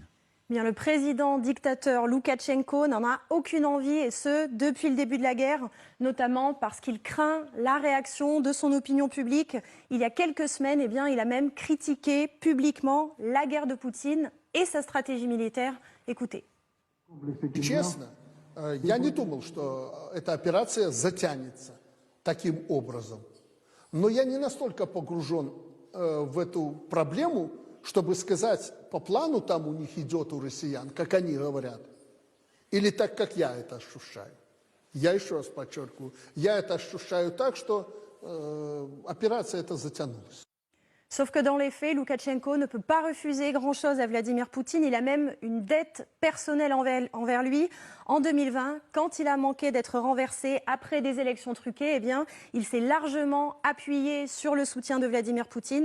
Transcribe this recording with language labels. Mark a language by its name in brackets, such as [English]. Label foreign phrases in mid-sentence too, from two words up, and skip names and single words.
[French] Bien, le président dictateur Loukachenko n'en a aucune envie, et ce, depuis le début de la guerre, notamment parce qu'il craint la réaction de son opinion publique. Il y a quelques semaines, eh bien, il a même critiqué publiquement la guerre de Poutine et sa stratégie militaire. Écoutez. [Russian] Честно, я не думал, что эта операция затянется таким образом. Но я не настолько погружен в эту проблему, чтобы сказать, по плану там у них идет у россиян, как они говорят, или так, как я это ощущаю. Я еще раз подчеркиваю, я это ощущаю так, что операция эта затянулась. [French] Sauf que dans les faits, Loukachenko ne peut pas refuser grand-chose à Vladimir Poutine. Il a même une dette personnelle envers lui. En 2020, quand il a manqué d'être renversé après des élections truquées, eh bien, il s'est largement appuyé sur le soutien de Vladimir Poutine.